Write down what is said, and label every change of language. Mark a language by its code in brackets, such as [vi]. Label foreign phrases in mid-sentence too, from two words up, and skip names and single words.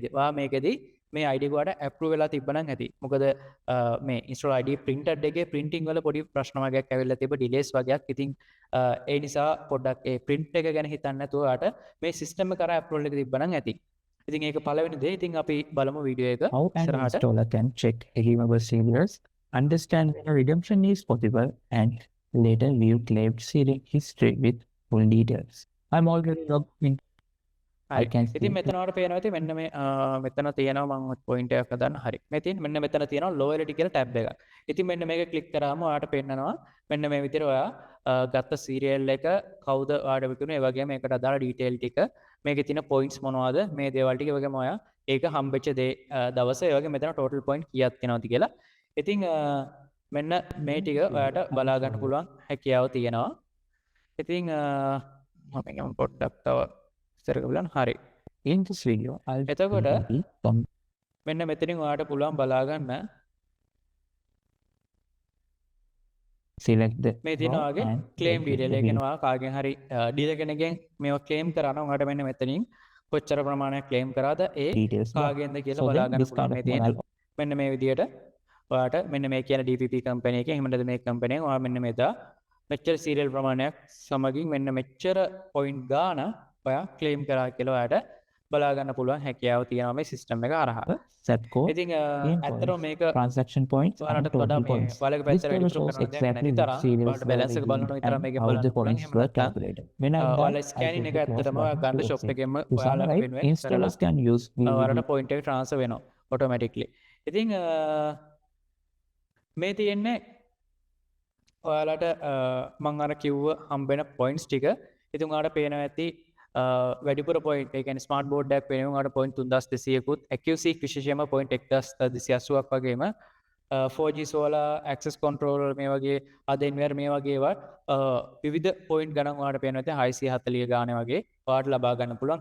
[si] ඔයා මේකෙදි මේ ID එක ඔයාට approve වෙලා තිබ්බනම් ඇති. මොකද මේ [en] install ID printed [si] එකේ printing වල පොඩි ප්‍රශ්න වගේක් ඇවිල්ලා තිබ්බ delays වගේක්. ඉතින් ඒ නිසා පොඩ්ඩක් ඒ print එක ගැන හිතන්න නැතුව ඔයාට මේ system එක කරා approval එක තිබ්බනම් ඇති. ඉතින් ඒක පළවෙනි දේ. ඉතින් අපි බලමු වීඩියෝ එක. [en] How an installer can check redeemable serials, understand when a redemption is possible, and later view claimed serial history with full details. I'm already logged in. I can see. [si] ඉතින් මෙතන ඔයාලට පේනවා ඉතින් මෙන්න මේ මෙතන තියෙනවා මම පොයින්ට් එකක් හදන්න. හරි. මේ තියෙන මෙන්න මෙතන තියෙනවා loyalty කියලා ටැබ් එකක්. ඉතින් මෙන්න මේක ක්ලික් කරාම ඔයාට පෙන්නනවා මෙන්න මේ විදිහට ඔයා ගත්ත සීරියල් එක කවුද ඔයාට විකුණුනේ ඒ වගේම ඒකට අදාළ ඩීටේල් ටික මේකේ තියෙන පොයින්ට්ස් මොනවද මේ දේවල් ටික වගේම ඔයා ඒක හම්බෙච්ච දේ දවස ඒ වගේ මෙතන [en] total point [si] කීයක් තියෙනවද කියලා. ඉතින් මෙන්න මේ ටික ඔයාට බලා ගන්න පුළුවන් හැකියාව තියෙනවා. ඉතින් මම පොඩ්ඩක් තව ඉස්සරහට බලන්න. හරි. [en] In this video, I'll [si] එතකොට [en] from [si] මෙන්න මෙතනින් ඔයාට පුළුවන් බලා ගන්න [en] select the [si] මේ තියෙනවා වගේ [en] and [si] ක්ලේම් [en] locate [si] ඩීටේල්. [en] the [si] ඒ [en] view. [si] කියන්නේ ඔයා කාගෙන් හරි ඩීලර් කෙනෙක්ගෙන් මේවා ක්ලේම් කරා නම් ඔයාට මෙන්න මෙතනින් කොච්චර ප්‍රමාණයක් ක්ලේම් කරාද ඒ [en] details bar. [si] කාගෙන්ද කියලා [en] So [si] බලා [en] then [si] ගන්න [en] this [si] පුළුවන් [en] kind [si] මේ [en] of [si] තියෙන. [en] model [si] මෙන්න මේ විදිහට ඔයාට මෙන්න මේ කියන DPP කම්පැනි එකේ එහෙම නැත්නම් මේ කම්පැනි එක ඔයා මෙන්න මෙදා මෙච්චර සීරියල් ප්‍රමාණයක් සමගින් මෙන්න මෙච්චර පොයින්ට් ගාන ඔයා ක්ලේම් කරා කියලා ඔයාට බලා ගන්න පුළුවන් හැකියාව තියෙනවා මේ සිස්ටම් එක හරහා. [en] set code, [si] ඉතින් [en] gain [si] ඇත්තටම [en] points, [si] මේක [en] transaction points, and [si] ඔයාලට [en] total [si] වඩා මේ [en] points. [si] වලක [en] This [si] පැත්තට [en] table [si] ඉතුරු [en] shows [si] කරන දෙයක් [en] exactly [si] නැති [en] which [si] තරම් [en] serials [si] ඔයාලට [en] were [si] බැලන්ස් එක බලන්න [en] redeemed [si] විතර [en] and [si] මේකේ [en] how [si] බලන්න [en] the [si] පුළුවන්. [en] points [si] එහෙම [en] were [si] නැත්නම් [en] calculated. When I'm done, [si] ඔයාලා [en] I'll [si] ස්කෑනින් [en] click [si] එක [en] the close [si] ඇත්තටම ඔයා [en] button [si] ගන්න [en] to [si] ෂොප් [en] exit. [si] එකෙන්ම [en] To [si] ඔයාලා [en] summarize, [si] වෙනුවෙන් කරලා [en] installers can use [si] ඔයාලට [en] VVD [si] පොයින්ට් එක ට්‍රාන්ස්ෆර් වෙනවා ඔටෝමැටික්ලි. ඉතින් මේ තියෙන්නේ ඔයාලට මං අර කිව්ව හම්බෙන පොයින්ට්ස් ටික. ඉතින් ඔයාලට පේනවා ඇති වැඩිපුර පොයින්ට් ඒ කියන්නේ [en] smart board [si] එකක් වෙනුවෙන් ඔයාලට පොයින්ට් 3200කුත් accuracy විශේෂයෙන්ම පොයින්ට් 1280ක් වගේම [en] 4G solar access control [si] මේ වගේ අදෙන්වර් මේ වගේ ඒවා විවිධ පොයින්ට් ගණන් ඔයාලට පේනවා ඇති 640 ගානේ වගේ ඔයාලට ලබා ගන්න පුළුවන්.